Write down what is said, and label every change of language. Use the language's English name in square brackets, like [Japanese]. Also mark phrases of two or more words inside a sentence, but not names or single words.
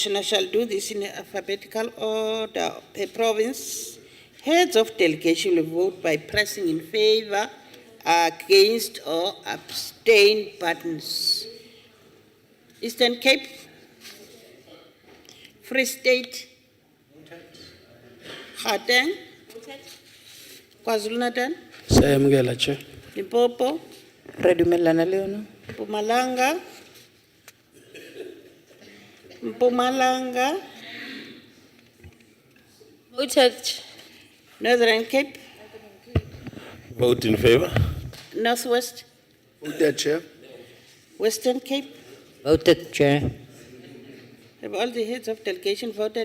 [English] I shall do this in alphabetical order per province. Heads of delegation will vote by pressing in favor, against, or abstain buttons. Eastern Cape, Free State, Gauteng, KwaZulu-Natal, [Zulu] Sayamukela, Chair. [English] Limpopo, [Northern Sotho] Redumelana Leono. [English] Mpumalanga, Voted. Northern Cape, Vote in favor. Northwest, Voted, Chair. Western Cape. Voted, Chair. Have all the heads of delegation voted?